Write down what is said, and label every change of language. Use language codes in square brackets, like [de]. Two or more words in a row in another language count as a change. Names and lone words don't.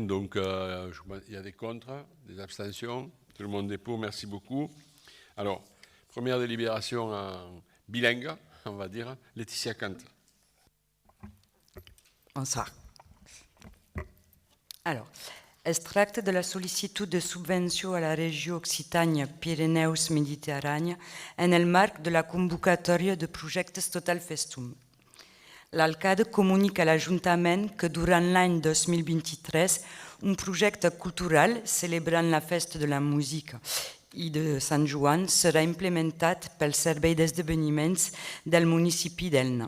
[fr] Donc, il y a des contre, des abstentions. Tout le monde est pour, merci beaucoup. Alors, première délibération en bilingue, on va dire. Laetitia Kant. Bonsoir. Alors, [ca] es tracta de la sol·licitud de subvenció a la regió Occitània-Pirineus-Mediterrània en el marc de la convocatòria de projectes Total Festum. L'alcalde comunica a l'Ajuntament que durant l'any 2023 un projecte cultural celebrant la festa de la música i de Sant Joan serà implementat pel Servei d'Esdeveniments del municipi d'Elna.